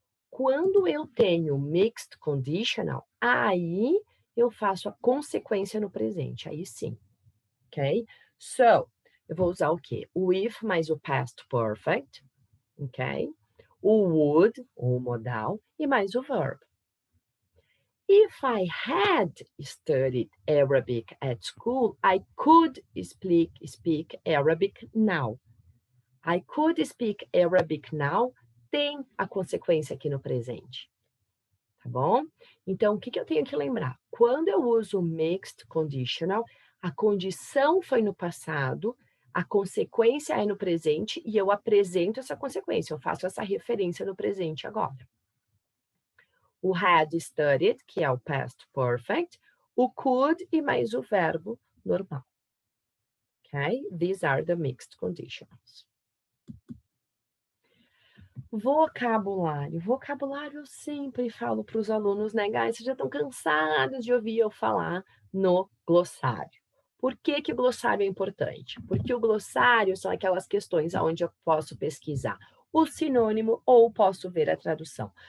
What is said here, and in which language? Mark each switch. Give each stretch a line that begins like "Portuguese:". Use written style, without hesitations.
Portuguese: Quando eu tenho mixed conditional, aí eu faço a consequência no presente, aí sim, ok? So, eu vou usar o quê? O if mais o past perfect, ok? O would, o modal, e mais o verb.
English: If I had studied Arabic at school, I could speak Arabic now. I could speak Arabic now
Portuguese: tem a consequência aqui no presente. Tá bom? Então, o que eu tenho que lembrar? Quando eu uso mixed conditional, a condição foi no passado, a consequência é no presente e eu apresento essa consequência, eu faço essa referência no presente agora. O had studied, que é o past perfect, o could e mais o verbo normal. Ok?
English: These are the mixed conditionals.
Portuguese: Vocabulário. Vocabulário eu sempre falo para os alunos, né, guys? Vocês já estão cansados de ouvir eu falar no glossário. Por que que o glossário é importante? Porque o glossário são aquelas questões onde eu posso pesquisar o sinônimo ou posso ver a tradução.